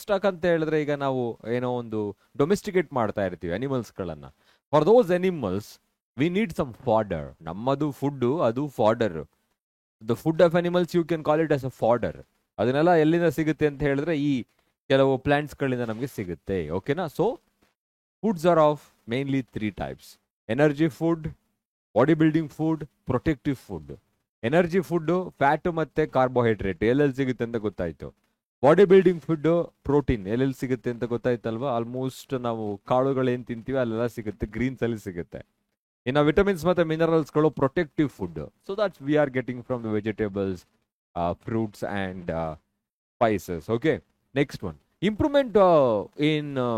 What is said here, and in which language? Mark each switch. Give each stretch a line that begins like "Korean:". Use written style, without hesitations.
Kannada: ಅಂತ ಹೇಳಿದ್ರೆ ಈಗ ನಾವು ಏನೋ ಒಂದು ಡೊಮೆಸ್ಟಿಕೇಟ್ ಮಾಡ್ತಾ ಇರ್ತೀವಿ ಅನಿಮಲ್ಸ್ ಗಳನ್ನ.
English: For those animals we need some fodder.
Kannada: ನಮ್ಮದು ಫುಡ್, ಅದು fodder.
English: The food of animals you can call it as a fodder.
Kannada: ಅದನ್ನೆಲ್ಲ ಎಲ್ಲಿಂದ ಸಿಗುತ್ತೆ ಅಂತ ಹೇಳಿದ್ರೆ ಈ ಕೆಲವು ಪ್ಲಾಂಟ್ಸ್ ಗಳಿಂದ ನಮಗೆ ಸಿಗುತ್ತೆ. ಓಕೆನಾ?
English: So foods are of mainly 3 types: energy food, body building food, protective food.
Kannada: Energy food fat ಮತ್ತೆ ಕಾರ್ಬೋಹೈಡ್ರೇಟ್ ಎಲ್ಲೆಲ್ಲಿ ಸಿಗುತ್ತೆ ಅಂತ ಗೊತ್ತಾಯ್ತು. ಬಾಡಿ ಬಿಲ್ಡಿಂಗ್ ಫುಡ್ ಪ್ರೋಟೀನ್ ಎಲ್ಲೆಲ್ಲಿ ಸಿಗುತ್ತೆ ಅಂತ ಗೊತ್ತಾಯ್ತಲ್ವಾ? ಆಲ್ಮೋಸ್ಟ್ ನಾವು ಕಾಳುಗಳು ಏನ್ ತಿಂತೀವಿ ಅಲ್ಲೆಲ್ಲ ಸಿಗುತ್ತೆ, ಗ್ರೀನ್ಸ್ ಅಲ್ಲಿ ಸಿಗುತ್ತೆ. ಇನ್ನು ವಿಟಮಿನ್ಸ್ ಮತ್ತೆ ಮಿನರಲ್ಸ್ಗಳು protective food.
English: So that's we are getting from the vegetables, fruits and spices. Okay, next one, improvement in